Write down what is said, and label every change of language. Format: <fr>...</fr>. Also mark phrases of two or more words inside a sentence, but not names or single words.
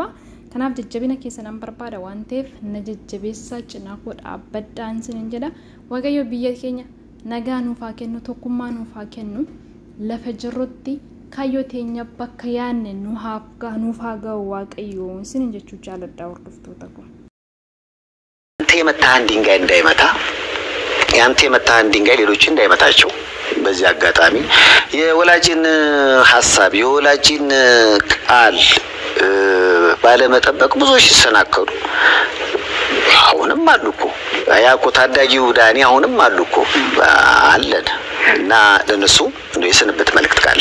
<om>Kanaaf jajjabina keessan barbaada waan ta'eef na jajjabeessaa cinaa koo dhaabbadhaan sin jedha. Waaqayyo biyya keenya nagaa nuuf haa kennu tokkummaa nuuf haa kennu lafa jirrutti kayyoo teenya bakka yaanne nuuf haa ga'u waaqayyo sin jechuu jaaladha hordoftoota koo.</om> <am>የመታህን ድንጋይ እንዳይመታ ያንተ የመታህን ድንጋይ ሌሎች እንዳይመታቸው በዚህ አጋጣሚ የወላጅን ሐሳብ የወላጅን ቃል ባለመጠበቅ ብዙዎች ሲሰናከሉ አሁንም አሉኮ ያኮ ታዳጊው ዳኒ አሁንም አሉኮ አለን እና ለነሱ ነው የሰነበት መልእክት ካለ</am>